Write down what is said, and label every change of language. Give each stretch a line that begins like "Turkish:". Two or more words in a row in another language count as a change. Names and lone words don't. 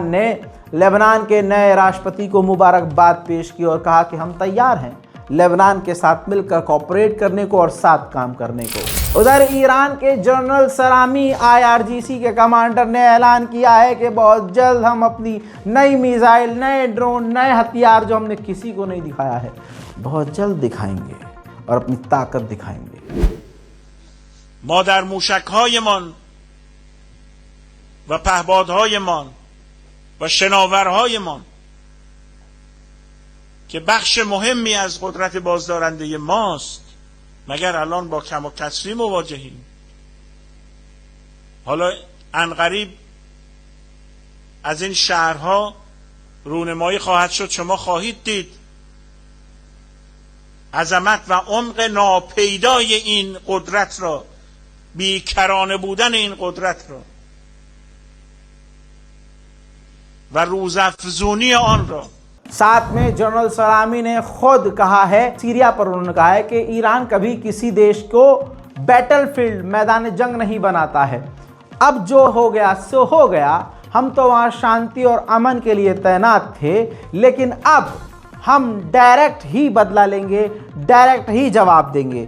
Hindi: ने लेबनान के नए राष्ट्रपति को मुबारकबाद पेश की और कहा कि हम तैयार हैं लेबनान के साथ मिलकर कोऑपरेट करने को और साथ काम करने को। उधर ईरान के जनरल सलामी IRGC के कमांडर ने ऐलान किया है कि बहुत जल्द हम अपनी नई मिसाइल, नए ड्रोन, नए हथियार जो हमने किसी को नहीं दिखाया है, बहुत जल्द दिखाएंगे और अपनी ताकत दिखाएंगे।
Persian: ما در موشک‌هایمان و پهپادهایمان و شناورهایمان که بخش مهمی از قدرت بازدارنده ماست، مگر الان با کم و کسری مواجهیم؟ حالا عنقریب از این شهرها رونمایی خواهد شد، شما خواهید دید عظمت و عمق ناپیدای این قدرت را، بیکرانه بودن این قدرت را و روزافزونی آن را।
Hindi: साथ में जनरल सलामी ने खुद कहा है, सीरिया पर उन्होंने कहा है कि ईरान कभी किसी देश को बैटलफील्ड, मैदान जंग नहीं बनाता है। अब जो हो गया सो हो गया, हम तो वहाँ शांति और अमन के लिए तैनात थे, लेकिन अब हम डायरेक्ट ही बदला लेंगे, डायरेक्ट ही जवाब देंगे।